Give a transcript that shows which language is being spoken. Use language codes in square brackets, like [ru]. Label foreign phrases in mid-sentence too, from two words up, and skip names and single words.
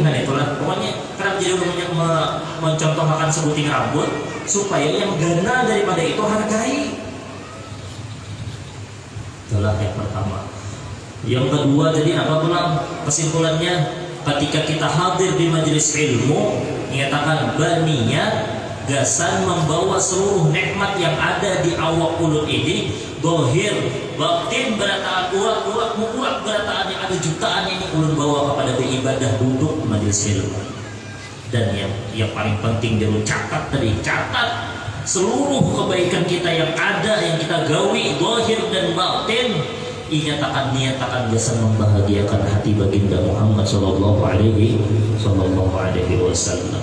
[bjn] Nah itulah pokoknya kenapa jadi mencontohkan sebuting rambut supaya yang gana daripada itu hargai. [id] Itulah yang pertama. Yang kedua jadi apa pula kesimpulannya? Ketika kita hadir di majelis ilmu, [bjn] menyatakan berniat gasan membawa seluruh nikmat yang ada di awak ulun ini, dohir, batin, berataan, urat berataan yang ada jutaan ini ulun bawa kepada beribadah duduk majelis ilmu. Dan yang paling penting dia catat seluruh kebaikan kita yang ada, yang kita gawi, dohir dan batin, niatakan biasa membahagiakan hati baginda Muhammad [ar] sallallahu alaihi wasallam.